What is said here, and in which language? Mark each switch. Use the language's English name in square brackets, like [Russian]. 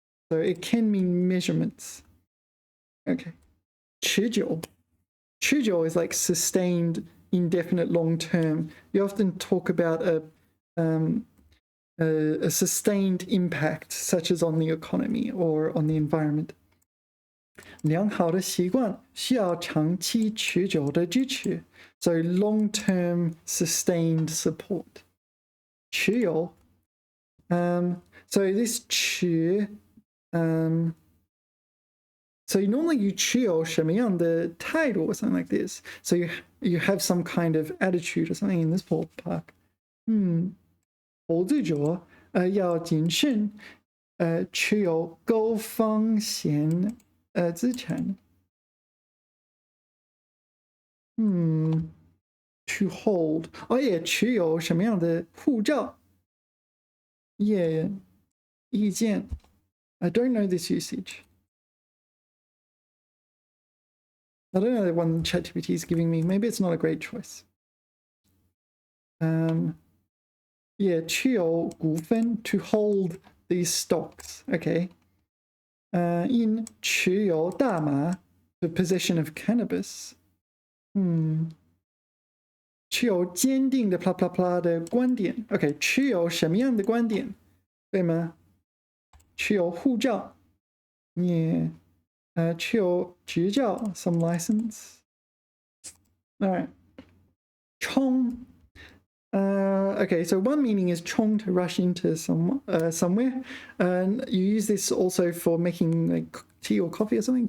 [English] So it can mean measurements. Okay. 持久. 持久 is like sustained, indefinite, long term. You often talk about a sustained impact, such as on the economy or on the environment. [Chinese] 良好的习惯需要长期持久的支持. [English] So long-term sustained support. [Chinese] 持有. [English] So this 持, so normally you [Chinese] 持有什么样的态度 [English] or something like this. So you have some kind of attitude or something in this ballpark. [Chinese] 投资者要谨慎持有高风险资产. [English] To hold. Oh yeah, [Chinese] 持有什么样的护照? [English] Yeah, 意见.I don't know this usage. I don't know the one ChatGPT is giving me. Maybe it's not a great choice. Yeah, 持有股份, to hold these stocks. Okay. In 持有大麻, the possession of cannabis. [Chinese] 持有坚定的 blah blah blah 的观点.Okay, 持有什么样的观点? 对吗?持有护照.Yeah. [English] 持有执照, some license. All right. 冲. Okay, so one meaning is 冲 to rush into somewhere. You use this also for making like tea or coffee or something.